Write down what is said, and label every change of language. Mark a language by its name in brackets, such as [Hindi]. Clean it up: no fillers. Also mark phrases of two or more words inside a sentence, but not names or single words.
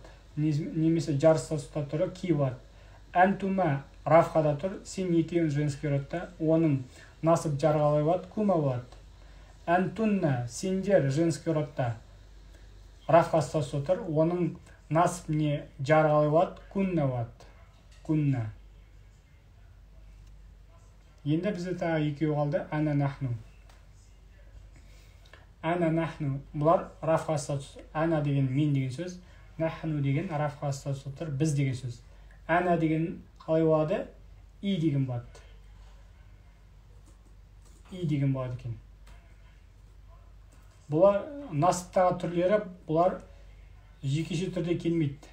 [Kazakh] Немесе жар статуста тұры ки болады. Әнтума рафхада тұр, сен екеуін женский родта, оның насып жары қалай болады? Кума болады. Әнтунна сендер женский родта рафха статуста тұр, оның насып не жары қалай болады? Кунна болады. Кунна. Енді бізде тағы екеу қалды. [Arabic] أنا نحن. أنا نحن. [Kazakh] Бұлар рафха статуста. Әна деген мен деген сөз. Нахну деген рафха статуста тұр, біз деген сөз. Әна деген қалай болады? И деген болады. И деген болады екен. Бұлар насыптағы түрлері, бұлар жекеше түрде келмейді.